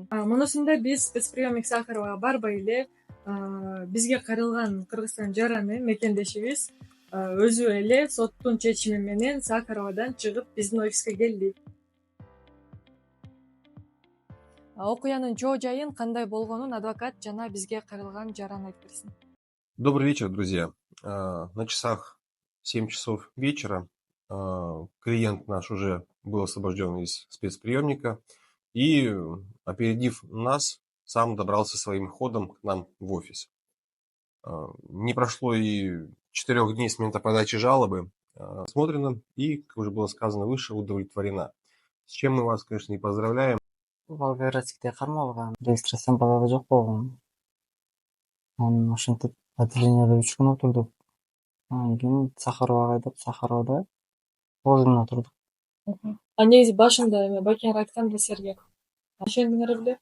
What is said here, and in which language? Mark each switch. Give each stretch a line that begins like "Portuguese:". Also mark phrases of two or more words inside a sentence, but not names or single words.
Kyrgyz: Мунусунда биз спецприемник Сахаровго барбай эле бизге кайрылган Кыргызстандын жараны мекендешибиз өзү эле соттун чечими менен Сахаровдон чыгып биздин офиске келди. Окуянын чоо жайын кандай болгонун адвокат жана бизге кайрылган жаран айтып берсин.
Russian: Добрый вечер, друзья. На часах 7 часов вечера. Клиент наш уже был освобожден из спецприемника и, опередив нас, сам добрался своим ходом к нам в офис. Не прошло и 4 дней с момента подачи жалобы. Смотрено и, как уже было сказано выше, удовлетворена. С чем мы вас, конечно, и поздравляем.
Kyrgyz: Волгоградскте кармалган, регистрациям балага жок болгон. Анан ошентип отделениеде 3 күн отурдук. Анан кийин Сахаровго айдап, Сахаровдо 9 күн отурдук. Негизи башында эме Бакияр айткан эле силерге. Ишендиңер беле?